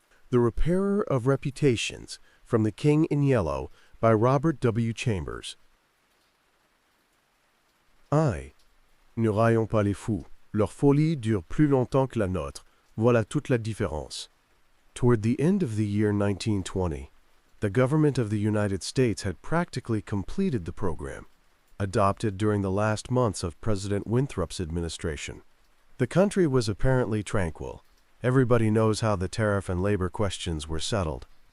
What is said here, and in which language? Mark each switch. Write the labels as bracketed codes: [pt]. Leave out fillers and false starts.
[en] The Repairer of Reputations, from The King in Yellow, by Robert W. Chambers. [fr] Ne raillons pas les fous. Leur folie dure plus longtemps que la nôtre. Voilà toute la différence. [en] Toward the end of the year 1920, the government of the United States had practically completed the program, adopted during the last months of President Winthrop's administration. The country was apparently tranquil. Everybody knows how the tariff and labor questions were settled.